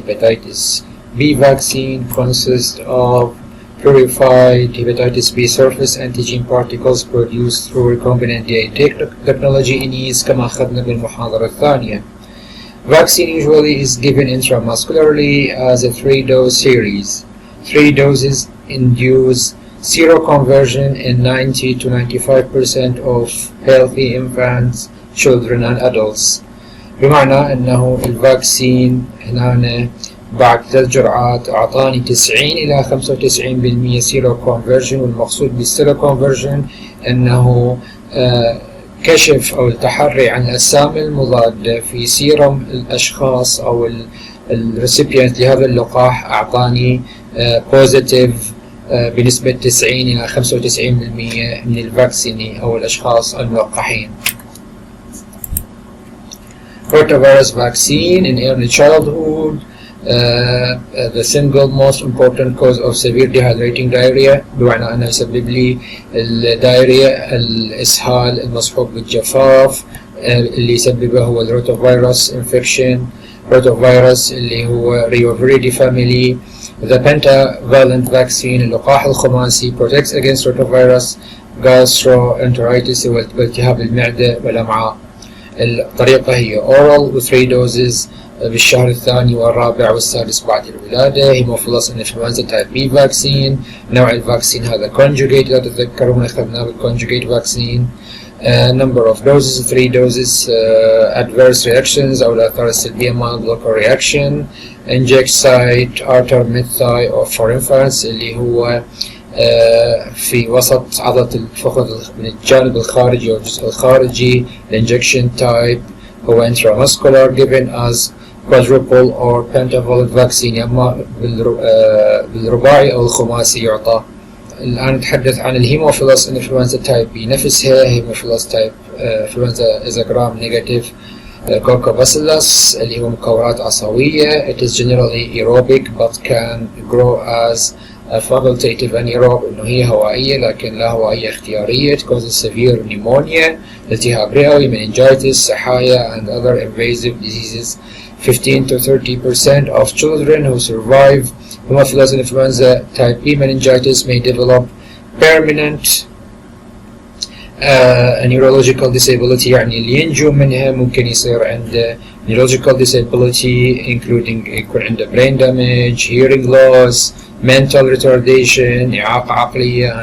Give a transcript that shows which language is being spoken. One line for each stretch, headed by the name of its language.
English: hepatitis B vaccine consists of purified hepatitis B surface antigen particles produced through recombinant DNA technology ENIS
Arabic: كما أخذنا بالمحاضرة الثانية.
English: Vaccine usually is given intramuscularly as a 3-dose series. 3 doses induce seroconversion in 90 to 95% of healthy infants, children and adults.
Arabic: بمعنى أنه الفاكسين هنا بعد 3 جرعات أعطاني 90 إلى 95% سيروكونفرجن، والمقصود بالسيروكونفرجن أنه كشف أو التحري عن الأجسام المضادة في سيرم الأشخاص أو الريسيبيانت لهذا اللقاح أعطاني بوزيتيف بنسبة 90 إلى 95% من الفاكسيني أو الأشخاص الملقحين.
English: Rotavirus vaccine in early childhood the single most important cause of severe dehydrating diarrhea،
Arabic: بمعنى أنه يسبب لي الدايريا الإسهال المصحوب بالجفاف، اللي يسببه هو الروتافيروس infection، روتافيروس اللي هو Rioviridae family.
English: The pentavalent vaccine
Arabic: اللقاح الخماسي
English: protects against rotavirus gastroenteritis
Arabic: والتهاب المعدة والأمعاء. الطريقة هي oral و
English: 3 doses
Arabic: بالشهر الثاني والرابع والسادس بعد الولادة. هيموفيلوس انفلونزا تايب بي فاكسين. نوع الفاكسين هذا conjugate، لا تتذكرون أخذناه بالconjugate فاكسين.
English: Number of doses 3 doses. Adverse reactions
Arabic: أو الآثار السلبية
English: mild local reaction. Inject site artemethy or for infants
Arabic: اللي هو في وسط عضلة الفخذ من الجانب الخارجي أو الجزء الخارجي.
English: Injection type هو intramuscular given as quadruple or pentavalent vaccine،
Arabic: يا إما بالرباعي أو الخماسي يعطى. الآن نتحدث عن الهيموفيلوس انفلونزا تايب بي نفسها. هيموفيلوس تايب انفلونزا
English: is a gram negative Coccobacillus
Arabic: اللي هو مكورات عصوية.
English: It is generally aerobic but can grow as a facultative anaerobe،
Arabic: إنه هي هوائية لكن لا هوائية اختيارية.
English: It causes severe pneumonia،
Arabic: التهاب رئوي،
English: meningitis،
Arabic: سحايا
English: and other invasive diseases. 15 to 30% of children who survive Haemophilus influenza type B meningitis may develop permanent neurological disability،
Arabic: يعني اللي ينجو منها ممكن يصير عنده
English: neurological disability including
Arabic: يكون عنده
English: brain damage، hearing loss، mental retardation،
Arabic: إعاقة عقلية.